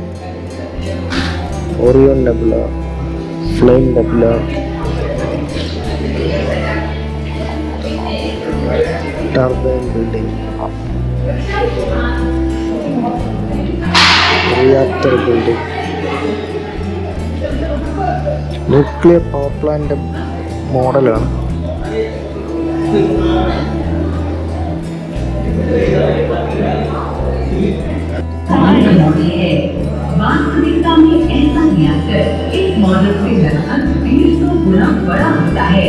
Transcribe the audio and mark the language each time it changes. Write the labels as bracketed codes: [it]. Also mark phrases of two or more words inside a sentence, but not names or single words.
[en] Orion Nebula, Flame Nebula, turbine building, reactor building, nuclear power plant മോഡലാണ്. [hi] वास्तविकता में ऐसा रिएक्टर इस मॉडल से लगभग 150 गुना बड़ा होता है।